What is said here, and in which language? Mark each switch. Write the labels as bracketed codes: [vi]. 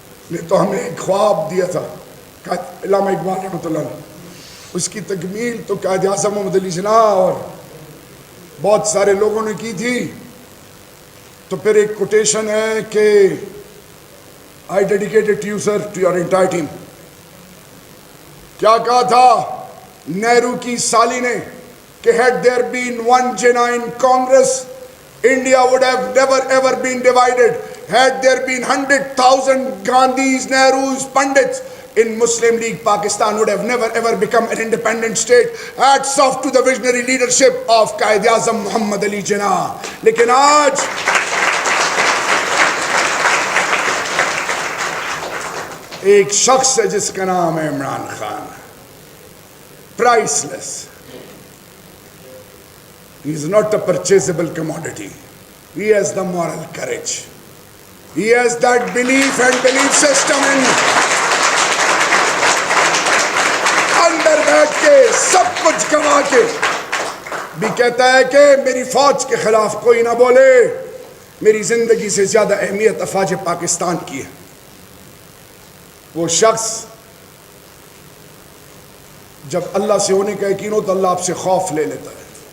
[ur] نے تو ہمیں ایک خواب دیا تھا، علامہ اقبال رحمۃ اللہ علیہ، اس کی تکمیل تو قائد اعظم محمد علی جناح اور بہت سارے لوگوں نے کی تھی۔ تو پھر ایک کوٹیشن ہے کہ [en] I dedicate it to you, sir, to your entire team۔ [ur] کیا کہا تھا نہرو کی سالی نے کہ [en] had there been one genuine Congress, India would have never ever been divided. Had there been 100,000 Gandhis, Nehrus, Pandits in Muslim League, Pakistan would have never ever become an independent state. Hats off to the visionary leadership of Qaid Azam Muhammad Ali Jinnah۔ [ur] لیکن آج ایک شخص ہے جس کا نام ہے Imran Khan, price less. [en] He is not a purchasable commodity. He has the moral courage. He has that belief and belief system in [ur] اندر بیٹھ کے سب کچھ گوا کے بھی کہتا ہے کہ میری فوج کے خلاف کوئی نہ بولے، میری زندگی سے زیادہ اہمیت افواج پاکستان کی ہے۔ وہ شخص جب اللہ سے ہونے کا یقین ہو تو اللہ آپ سے خوف لے لیتا ہے۔